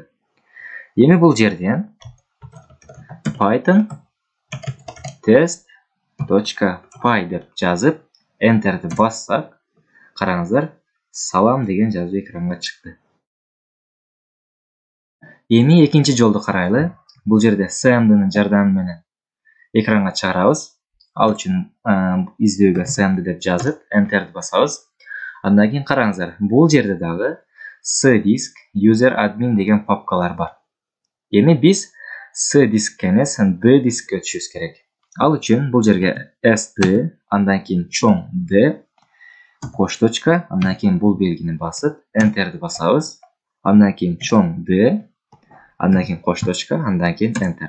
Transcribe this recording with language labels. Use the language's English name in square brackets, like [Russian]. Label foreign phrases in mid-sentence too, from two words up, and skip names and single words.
[Kyrgyz] Эми бул жерден Python test.py деп жазып, Enter'ди бассак, караңыздар, салам деген жазуу экранга чыкты. Эми экинчи жолду карайлы. Бул жерде cmd'нын жардамы менен экранга чыгарабыз. Ал үчүн издөөгө cmd деп жазып, Enter'ди басабыз. Андан кийин караңыздар, бул жерде дагы cdisk user admin деген папкалар бар. Эми биз cdisk эмес, D дискке өтүшүбүз керек. Ал үчүн бул жерге sd, андан кийин чоң D, cosh точка, андан кийин бул белгини басып, Enter'ди басабыз. Андан кийин чоң D, андан кийин cosh точка, андан кийин Enter.